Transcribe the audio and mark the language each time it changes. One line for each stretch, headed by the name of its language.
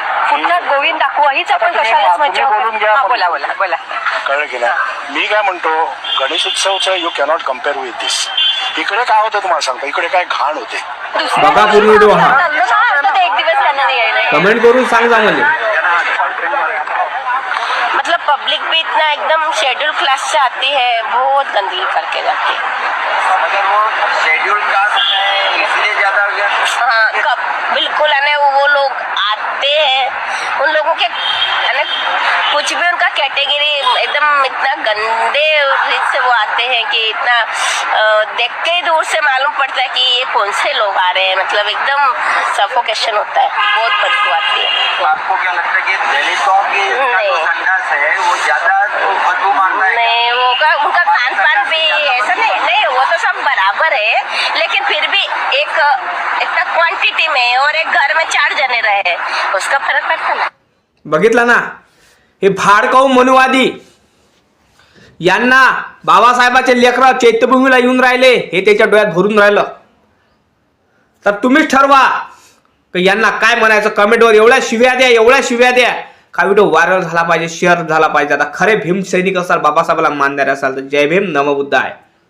Marathi: कुठला गोविंद दाखवू हीच आपण कशालाच म्हणजे बोला बोला बोला. कळलं की नाही? मी काय म्हणतो, गणेशोत्सवचं
English: You cannot compare with this.
Marathi: इकडे काय होतं तुम्हाला सांगतो, इकडे काय घाण होते. बघा पूर्ण व्हिडिओ हा एक दिवस त्यांना नाही यायला. कमेंट करून सांगा म्हणजे.
Hindi: मतलब पब्लिक भी इतना एकदम शेड्यूल क्लास से आती है, बहुत गंदगी करके जाती है. अगर वो शेड्यूल कास्ट है इसलिए ज्यादा हाँ बिल्कुल है ना. वो लोग आते हैं, उन लोगों के है ना कुछ भी उनका कैटेगरी एकदम इतना गंदे रीत से वो आते हैं कि इतना देख के ही दूर से मालूम पड़ता है कि ये कौन से लोग आ रहे हैं. मतलब एकदम सफोकेशन होता है, बहुत बदबू आती है. आपको क्या लगता है कि दलितों की जो संघर्ष है वो ज्यादा बदबू मारता है? नहीं, वो उनका खान पान भी ऐसा नहीं, वो तो सब बराबर है, लेकिन फिर भी एक इतना क्वांटिटी में और एक घर में 4 जने रहे उसका फर्क पड़ता ना.
Marathi: बघितला ना, हे भाडकाऊ मनुवादी यांना बाबासाहेबाचे लेकरं चैत्यभूमीला येऊन राहिले हे त्याच्या डोळ्यात भरून राहिलं. तर तुम्हीच ठरवा की यांना काय म्हणायचं. कमेंटवर एवढ्या शिव्या द्या का व्हिडिओ व्हायरल झाला पाहिजे, शेअर झाला पाहिजे. आता खरे भीम सैनिक असाल, बाबासाहेबाला मान द्यायला असाल तर जय भीम नमो बुद्धाय.